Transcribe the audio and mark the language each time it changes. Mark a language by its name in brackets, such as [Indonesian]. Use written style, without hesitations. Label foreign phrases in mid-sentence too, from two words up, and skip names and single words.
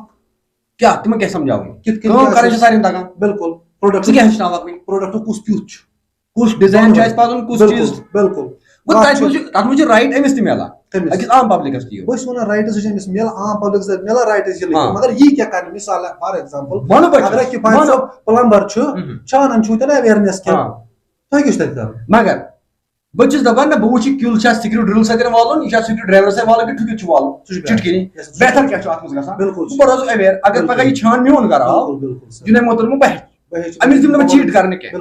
[Kashmiri] کیٛاہ تِمن کیٛاہ سمجھاوٕنۍ کِتھ کٲم کرٕنۍ چھِ سارنٕے تگان بالکل ژٕ کیٛاہ ہیٚچھناوکھ وۄنۍ پروڈکٹ کُس کیُتھ چھُ کُس ڈِزاین چھُ اَسہِ پَزُن کُس چیٖز بالکل تَتھ منٛز چھُ رایٹ أمِس تہِ میلان أکِس عام پبلکس تہِ بہٕ چھُس وَنان رایٹٕس چھِ أمِس میلان عام پبلکس میلان رایٹٕس مگر یی کیٛاہ کرِ مِثال [English] for example [Kashmiri] اگر کِفایت صٲب پلمبر چھُ چھانن چھُو تۄہہِ اویرنیس کیٚنٛہہ تۄہہِ کیٛاہ چھُ تَتہِ کرُن مگر بہٕ چھُس دپان نہ بہٕ وٕچھِ کیُل چھا [English] screw drill [Kashmiri] سۭتۍ والُن یہِ چھا [English] screw driver [Kashmiri] سۭتۍ والُن کِنہٕ ٹھُکِتھ چھُ والُن چُٹکی بہتر کیٛاہ چھُ اتھ منٛز گژھان بالکل بہٕ روزٕ اویر اگر پگاہ یہِ چھان میون گرٕ آو جِناب محترم بہٕ ہیٚچھِ أمِس دِمہٕ نہٕ بہٕ چیٖٹ کرنہٕ کینٛہہ